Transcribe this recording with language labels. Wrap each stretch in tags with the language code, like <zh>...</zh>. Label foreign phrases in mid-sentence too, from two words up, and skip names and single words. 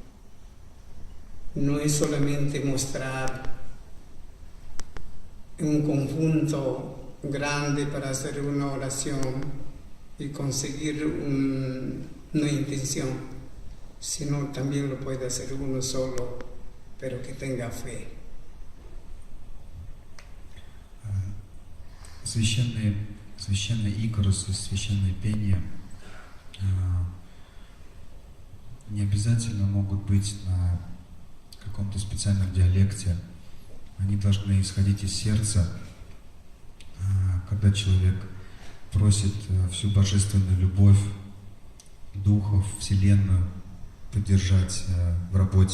<es>No es solamente mostrar un conjunto grande para hacer una oración y conseguir una intención, sino también lo puede hacer uno solo, pero que tenga fe.</es> <ru>Священный Икарос и священные пения не обязательно могут быть на каком-то специальном диалекте. Они должны исходить из сердца, когда человек просит всю божественную любовь, духов, Вселенную поддержать в работе.</ru>